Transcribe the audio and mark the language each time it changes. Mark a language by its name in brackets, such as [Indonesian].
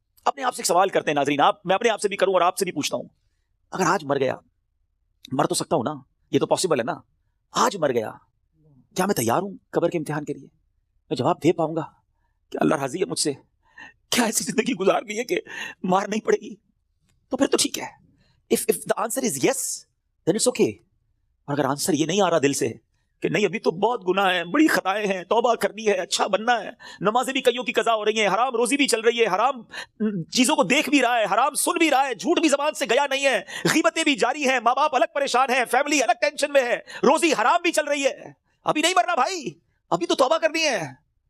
[Urdu] اپنے آپ سے ایک سوال کرتے ہیں ناظرین، میں اپنے آپ سے بھی کروں اور آپ سے بھی پوچھتا ہوں، اگر آج مر گیا، مر تو سکتا ہوں نا، یہ تو پاسبل ہے نا، آج مر گیا، کیا میں تیار ہوں قبر کے امتحان کے لیے؟ میں جواب دے پاؤں گا کہ اللہ راضی ہے مجھ سے؟ کیا ایسی زندگی گزارنی ہے کہ مار نہیں پڑے گی؟ تو پھر تو ٹھیک ہے. [English] if the answer is yes then it's okay. [Urdu] اور اگر آنسر یہ نہیں آ رہا دل سے کہ نہیں ابھی تو بہت گناہ ہیں، بڑی خطائیں ہیں، توبہ کرنی ہے، اچھا بننا ہے، نمازیں بھی کئیوں کی قضا ہو رہی ہیں، حرام روزی بھی چل رہی ہے، حرام چیزوں کو دیکھ بھی رہا ہے، حرام سن بھی رہا ہے، جھوٹ بھی زبان سے گیا نہیں ہے، غیبتیں بھی جاری ہیں، ماں باپ الگ پریشان ہیں، فیملی الگ ٹینشن میں ہے، روزی حرام بھی چل رہی ہے، ابھی نہیں مرنا بھائی، ابھی تو توبہ کرنی ہے.